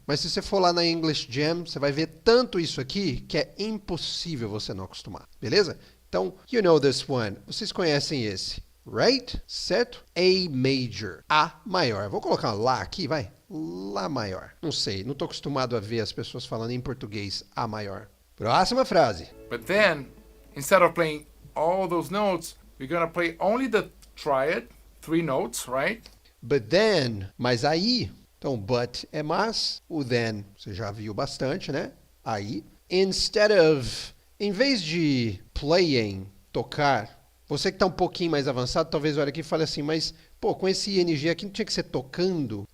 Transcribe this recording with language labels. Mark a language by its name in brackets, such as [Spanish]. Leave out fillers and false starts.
[Portuguese] Mas se você for lá na English Jam, você vai ver tanto isso aqui que é impossível você não acostumar. Beleza? Então, [English] you know this one. [Portuguese] Vocês conhecem esse. [English] Right? [Portuguese] Certo? [English] A major. [Portuguese] A maior. Vou colocar lá aqui, vai. Lá maior. Não sei, não estou acostumado a ver as pessoas falando em português A maior. Próxima frase. [English] But then, instead of playing all those notes, we're gonna play only the triad, 3 notes, right? But then, [Portuguese] mas aí, então but é mas, o then você já viu bastante, né? Aí, [English] instead of, [Portuguese] em vez de [English] playing, [Portuguese] tocar, você que está um pouquinho mais avançado, talvez olhe aqui e fale assim, mas, pô, com esse ing aqui não tinha que ser tocando?